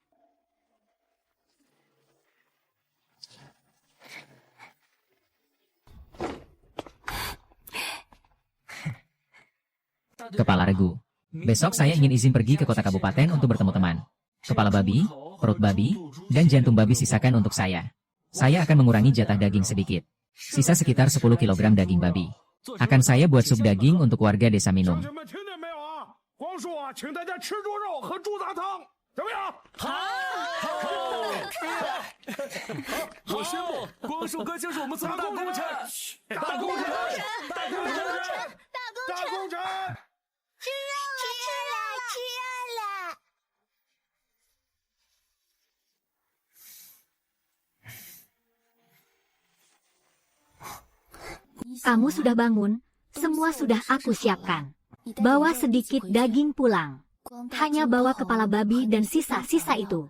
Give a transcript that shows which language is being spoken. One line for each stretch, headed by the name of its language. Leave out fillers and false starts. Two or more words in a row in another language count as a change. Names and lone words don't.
Indonesian: Kepala regu. Besok saya ingin izin pergi ke kota kabupaten untuk bertemu teman. Kepala babi, perut babi, dan jantung babi sisakan untuk saya. Saya akan mengurangi jatah daging sedikit. Sisa sekitar 10 kg daging babi. Akan saya buat sup daging untuk warga desa minum.
Chinese: 光叔啊，请大家吃猪肉和猪杂汤，怎么样？好，我宣布，光叔哥就是我们村的大功臣，大功臣，大功臣，大功臣，吃肉了，吃了，吃肉了。
Indonesian: Kamu sudah bangun, semua sudah aku siapkan. Bawa sedikit daging pulang. Hanya bawa kepala babi dan sisa-sisa itu.